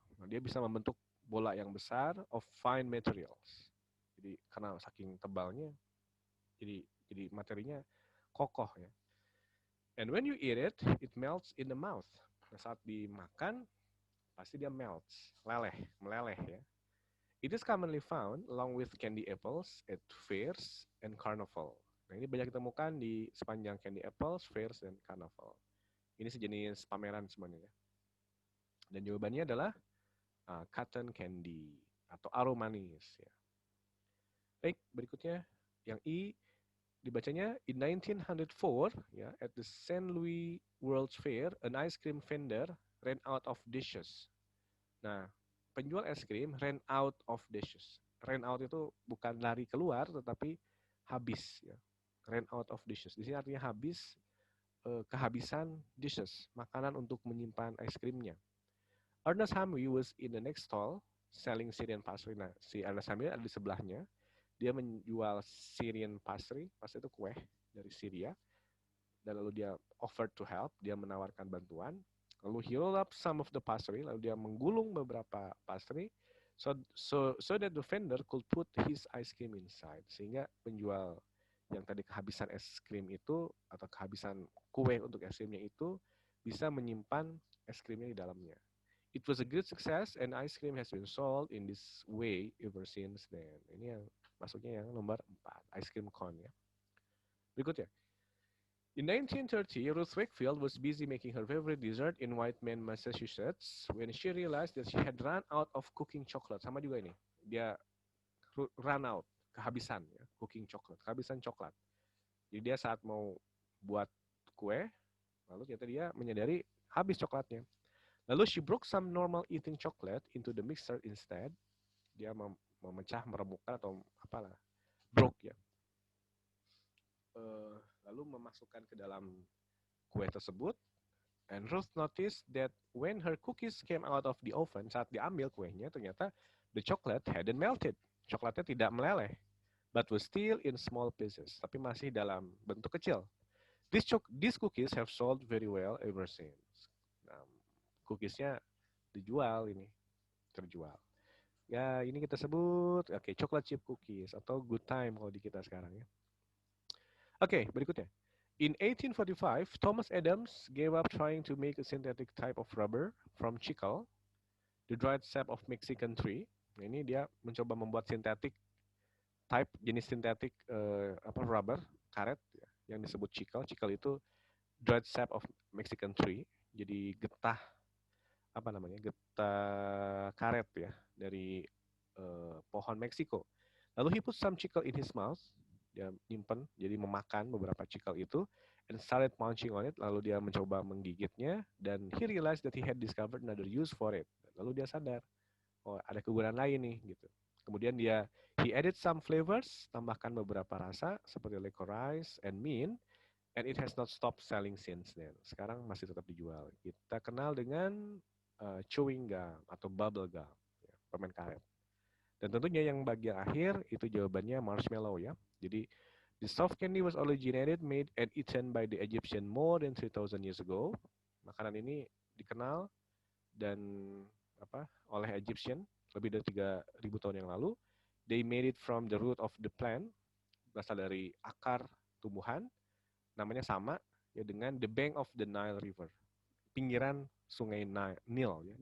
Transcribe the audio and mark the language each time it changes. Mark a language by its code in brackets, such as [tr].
[id] Nah, dia bisa membentuk bola yang besar of fine materials. Jadi karena saking tebalnya, jadi materinya kokoh ya. [en] And when you eat it, it melts in the mouth. Nah, saat dimakan pasti dia meleleh ya. It is commonly found along with candy apples at fairs and carnival. [id] Nah, ini banyak ditemukan di sepanjang candy apples, fairs, dan carnival. Ini sejenis pameran sebenarnya. Dan jawabannya adalah cotton candy atau aromanis. Ya. Baik, berikutnya yang I dibacanya in 1904 ya at the St. [en] Louis World's Fair, an ice cream vendor ran out of dishes. [id] Nah, penjual es krim ran out of dishes. Ran out itu bukan lari keluar, tetapi habis. Ya. Ran out of dishes. Di sini artinya habis, kehabisan dishes, makanan untuk menyimpan es krimnya. [en] Ernest Hamwi was in the next stall selling Syrian pastry. [id] Nah, si Ernest Hamwi ada di sebelahnya. Dia menjual Syrian pastry itu kue dari Syria. Dan lalu dia offered to help, dia menawarkan bantuan. [en] Lalu he rolled up some of the pastry, lalu dia menggulung beberapa pastry, so that the vendor could put his ice cream inside. [id] Sehingga penjual yang tadi kehabisan es krim itu, atau kehabisan kue untuk es krimnya itu, bisa menyimpan es krimnya di dalamnya. [en] It was a good success and ice cream has been sold in this way ever since then. [id] Ini yang masuknya yang nomor 4, ice cream cone ya. Berikutnya. [en] In 1930, Ruth Wakefield was busy making her favorite dessert in Whiteman, Massachusetts when she realized that she had run out of cooking chocolate. [id] Sama juga ini. Dia run out, kehabisan ya, cooking chocolate, kehabisan coklat. Jadi dia saat mau buat kue, lalu ternyata dia menyadari habis coklatnya. [en] Lalu she broke some normal eating chocolate into the mixer instead. [id] Dia memecah, meremukkan atau apalah, broke ya. [en] Lalu memasukkan ke dalam kue tersebut. And Ruth noticed that when her cookies came out of the oven, saat diambil kuenya, ternyata the chocolate hadn't melted. Coklatnya tidak meleleh, but was still in small pieces. Tapi masih dalam bentuk kecil. These cookies have sold very well ever since. [id] Nah, cookiesnya dijual ini, terjual. Ya, ini kita sebut, chocolate chip cookies atau good time kalau di kita sekarang ya. Berikutnya. [en] In 1845, Thomas Adams gave up trying to make a synthetic type of rubber from chicle, the dried sap of Mexican tree. [id] Nah, ini dia mencoba membuat sintetik type, jenis sintetik rubber, karet ya, yang disebut chicle. Chicle itu dried sap of Mexican tree, jadi getah getah karet ya dari pohon Meksiko. [en] Lalu he put some chicle in his mouth, dia nyimpen, jadi memakan beberapa chicle itu, and started munching on it. [id] Lalu dia mencoba menggigitnya, dan he realized that he had discovered another use for it. Lalu dia sadar, oh ada kegunaan lain nih gitu. Kemudian he added some flavors, tambahkan beberapa rasa seperti licorice and mint, and it has not stopped selling since then. Sekarang masih tetap dijual. Kita kenal dengan chewing gum atau bubble gum, ya, permen karet. Dan tentunya yang bagian akhir itu jawabannya marshmallow ya. [en] Jadi the soft candy was originated, made and eaten by the Egyptian more than 3,000 years ago. [id] Makanan ini dikenal dan oleh Egyptian lebih dari 3.000 tahun yang lalu. [en] They made it from the root of the plant, berasal dari akar tumbuhan. [id] Namanya sama ya dengan the bank of the Nile River, pinggiran sungai Nile ya.